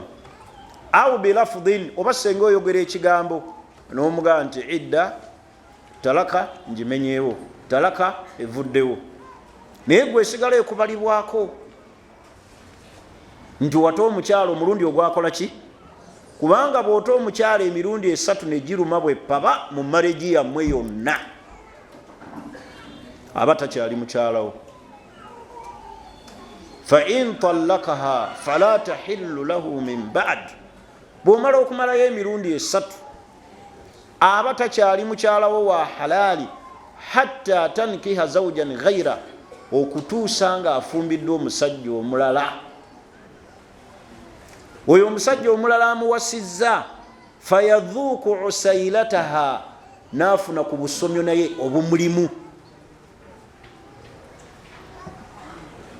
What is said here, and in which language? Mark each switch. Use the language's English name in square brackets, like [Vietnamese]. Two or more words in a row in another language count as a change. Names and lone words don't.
[Arabic] أو بلفظين, [Ganda] oba senga oyogera ekigambo n'omugaa nti idda talaka ngimenyeewo, talaka evuddewo, naye gwe esigala ekubalibwako nti wata omukyala omulundi ogwakola ki? Kubanga bw'ota omukyala emirundi 3 ne giruma bwe paba mu maregi yammwe yonna, aba takyali mukyalawo. [Arabic] فإن طلقها فلا تحل له من بعد, [Ganda] bw'omala okumalayo emirundi 3 aba takyali mukyalawo wa halaali [Arabic] حتى تنكح زوجا غيره, [Ganda] okutuusa nga afumbiddwe omusajja omulala. Oyo omusajja omulala amuwasizza, [Arabic] فيذوق عسيلتها, [Ganda] naafuna ku busomyo naye obumulimu.